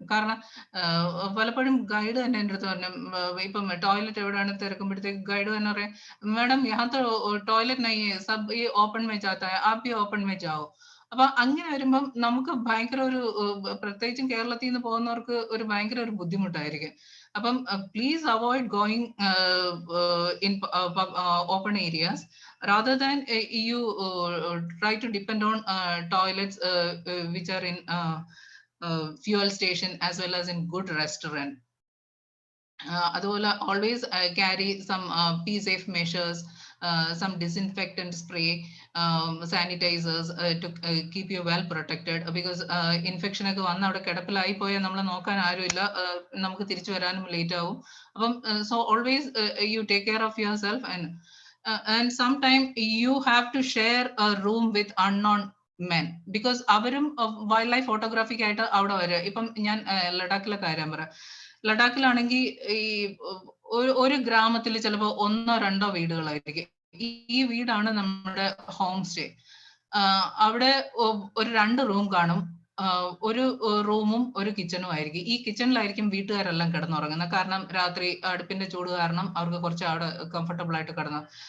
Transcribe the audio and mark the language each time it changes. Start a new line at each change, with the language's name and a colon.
Malayalam: കാരണം പലപ്പോഴും ഗൈഡ് തന്നെ എൻ്റെ അടുത്ത് പറഞ്ഞു, ഇപ്പം ടോയ്ലറ്റ് എവിടെയാണ് തിരക്കുമ്പോഴത്തേക്ക് ഗൈഡ് തന്നെ പറയാം, മാഡം
Hindi: യഹാ തോ ടോയ്ലറ്റ് നഹീ ഹൈ, സബ് ഈ ഓപ്പൺ में जाता है, आप भी ओपन में जाओ.
Malayalam: അപ്പൊ അങ്ങനെ വരുമ്പം നമുക്ക് ഭയങ്കര ഒരു, പ്രത്യേകിച്ചും കേരളത്തിൽ നിന്ന് പോകുന്നവർക്ക് ഒരു ഭയങ്കര ഒരു ബുദ്ധിമുട്ടായിരിക്കും.
English: അപ്പം please avoid going in open areas rather than you try to depend on toilets which are in fuel station as well as in good restaurant. അതുപോലെ always carry some be safe measures, some disinfectant spray, sanitizers to keep you well protected, because infection
Malayalam: ഒക്കെ വന്ന് അവിടെ കിടപ്പിലായി പോയാൽ നമ്മളെ നോക്കാൻ ആരുമില്ല, നമുക്ക് തിരിച്ചു വരാനും ലേറ്റ് ആവും.
English: അപ്പം so always you take care of yourself, and sometime you have to share a room with unknown men, because
Malayalam: അവരും വൈൽഡ് ലൈഫ് ഫോട്ടോഗ്രാഫിക് ആയിട്ട് അവിടെ വരിക. ഇപ്പം ഞാൻ ലഡാക്കിലെ കാര്യം പറയാം. ലഡാക്കിലാണെങ്കിൽ ഈ ഒരു ഗ്രാമത്തിൽ ചിലപ്പോൾ 1-2 വീടുകളായിരിക്കും. ഈ വീടാണ് നമ്മുടെ ഹോം സ്റ്റേ. അവിടെ ഒരു 2 റൂം കാണും, ഒരു റൂമും ഒരു കിച്ചണും ആയിരിക്കും. ഈ കിച്ചണിലായിരിക്കും വീട്ടുകാരെല്ലാം കിടന്നുറങ്ങുന്നത്. കാരണം രാത്രി അടുപ്പിന്റെ ചൂട് കാരണം അവർക്ക് കുറച്ച് അവിടെ കംഫർട്ടബിൾ ആയിട്ട് കിടന്നു.